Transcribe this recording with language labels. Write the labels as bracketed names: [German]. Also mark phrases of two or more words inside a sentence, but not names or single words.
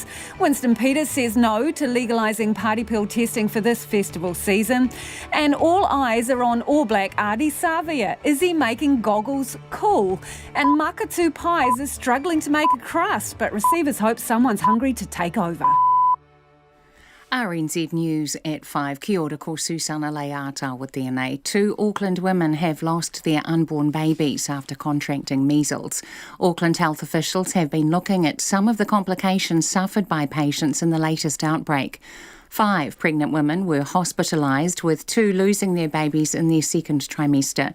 [English] Winston Peters says no to legalising party pill testing for this festival season. And all eyes are on All Black Ardie Savia. Is he making goggles cool? And Makatu Pies is struggling to make a crust, but receivers hope someone's hungry to take over. RNZ News at 5. [Māori] Kia ora, ko Susana Leata with DNA. [English] 2 Auckland women have lost their unborn babies after contracting measles. Auckland health officials have been looking at some of the complications suffered by patients in the latest outbreak. 5 pregnant women were hospitalised, with 2 losing their babies in their second trimester.